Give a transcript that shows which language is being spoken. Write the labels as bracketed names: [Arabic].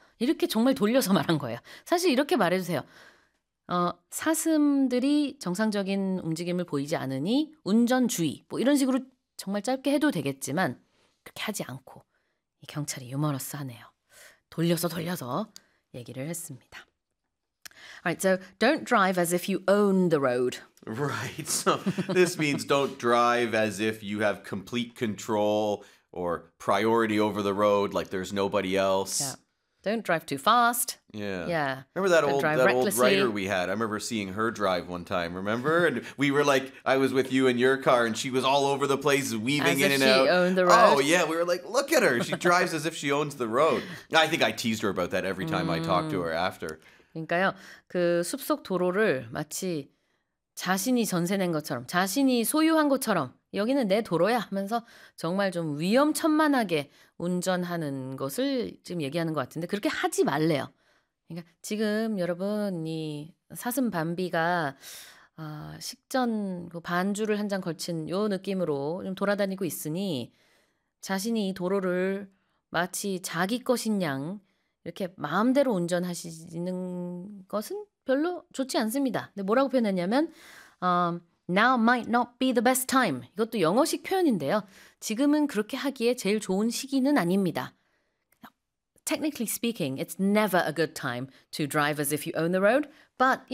[Korean] 이렇게 정말 돌려서 말한 거예요. 사실 이렇게 말해 주세요. 사슴들이 정상적인 움직임을 보이지 않으니 운전 주의. 뭐 이런 식으로 정말 짧게 해도 되겠지만 그렇게 하지 않고 이 경찰이 유머러스 하네요. 돌려서 얘기를 했습니다. [English] Alright, so don't drive as if you own the road. Right, so this means don't drive as if you have complete control or priority over the road, like there's nobody else. Yeah. Don't drive too fast. Yeah. Remember old writer we had? I remember seeing her drive one time, remember? And we were like, I was with you in your car and she was all over the place weaving in and out. As if she owned the road. Oh, yeah, we were like, look at her. She drives as if she owns the road. I think I teased her about that every time I talked to her after. [Korean] 그러니까요, 그 숲속 도로를 마치 자신이 전세낸 것처럼, 자신이 소유한 것처럼 여기는 내 도로야 하면서 정말 좀 위험천만하게 운전하는 것을 지금 얘기하는 것 같은데 그렇게 하지 말래요. 그러니까 지금 여러분 이 사슴 밤비가 식전 반주를 한 잔 걸친 요 느낌으로 좀 돌아다니고 있으니 자신이 이 도로를 마치 자기 것인 양 이렇게 마음대로 운전하시는 것은 별로 좋지 않습니다. 근데 뭐라고 표현했냐면 [English] now might not be the best time. [Korean] 이것도 영어식 표현인데요. 지금은 그렇게 하기에 제일 좋은 시기는 아닙니다. [English] Technically speaking, it's never a good time to drive as if you own the road. But, you know,